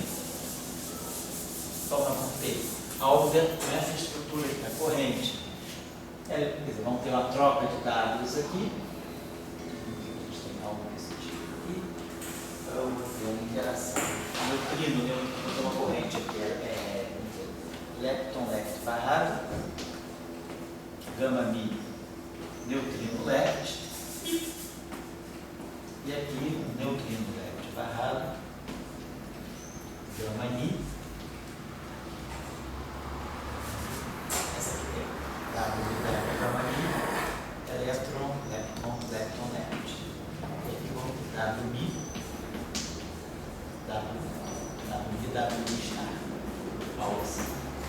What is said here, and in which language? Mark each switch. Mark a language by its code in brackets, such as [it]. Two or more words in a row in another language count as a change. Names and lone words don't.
[pt] Então, nós vamos ter algo dentro dessa estrutura aqui da corrente. Quer dizer, vamos ter uma troca de dados aqui. A gente tem algo desse tipo aqui. Então, eu vou ter uma interação neutrino, vou ter uma corrente aqui, [en] lepton left [pt] barrado, gama mi [en] neutrino left, [pt] e aqui um [en] neutrino left [pt] barrado, gama mi, essa aqui é W gama mi, elétron, [en] lepton left, [pt] e aqui vamos ter W mi, W star, algo assim.